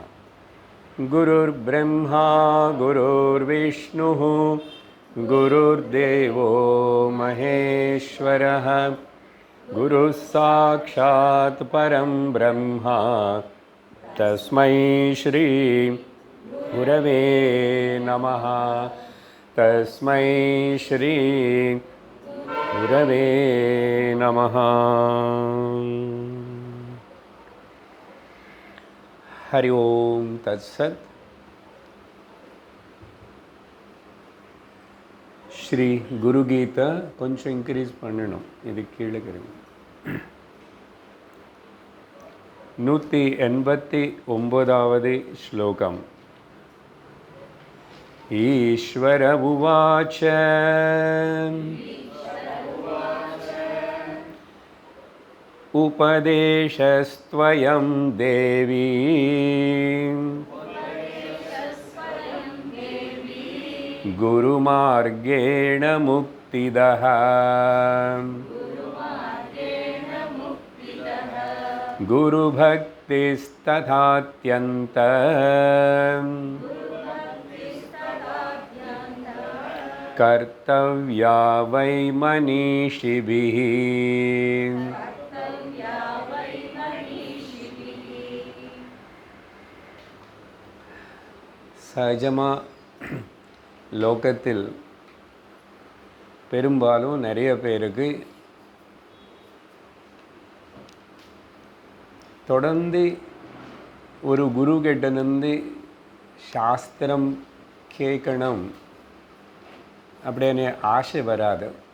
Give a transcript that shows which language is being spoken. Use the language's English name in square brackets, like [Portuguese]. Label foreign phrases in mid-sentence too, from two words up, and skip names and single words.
[Sanskrit] गुरुर्ब्रह्मा गुरुर्विष्णुः गुरुर्देवो महेश्वरः गुरुः साक्षात् परं ब्रह्म तस्मै श्री गुरवे नमः। तस्मै श्री गुरवे नमः। हरि ओम तत्सत। [Tamil] ஸ்ரீ குரு கீதா கொஞ்சம் இன்க்ரீஸ் பண்ணணும், இது கீழே கிடைக்கும். 189வது ஸ்லோகம். [Sanskrit] ईश्वर उवाच उपदेशस्त्वयं देवी गुरुमार्गेण मुक्तिदः गुरुभक्तिस्तथात्यन्त कर्तव्या वै मनीषिभिः। [Tamil] சகஜமாக லோகத்தில் பெரும்பாலும் நிறைய பேருக்கு தொடர்ந்து ஒரு குரு கிட்டேருந்து சாஸ்திரம் கேட்கணும் அப்படின்னு ஆசை வராது.